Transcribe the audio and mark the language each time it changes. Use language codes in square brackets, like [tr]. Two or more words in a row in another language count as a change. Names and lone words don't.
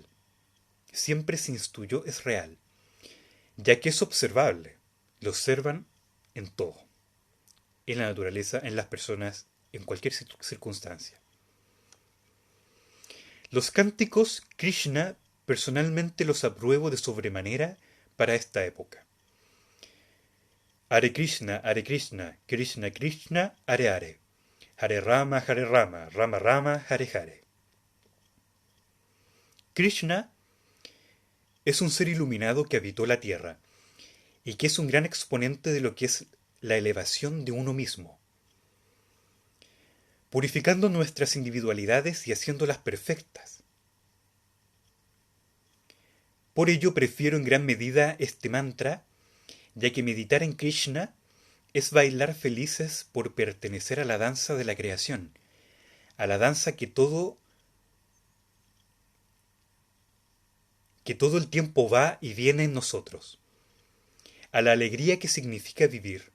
[es] Siempre se instruyó es real, ya que es observable. Lo observan en todo, en la naturaleza, en las personas, en cualquier circunstancia. Los cánticos Krishna personalmente los apruebo de sobremanera para esta época. [sa] Hare Krishna, Krishna Krishna, Hare Hare. Hare Rama, Rama Rama, Hare Hare. [es] Krishna es un ser iluminado que habitó la tierra y que es un gran exponente de lo que es la elevación de uno mismo, purificando nuestras individualidades y haciéndolas perfectas. Por ello prefiero en gran medida este mantra, ya que meditar en Krishna es bailar felices por pertenecer a la danza de la creación, a la danza que todo el tiempo va y viene en nosotros, a la alegría que significa vivir.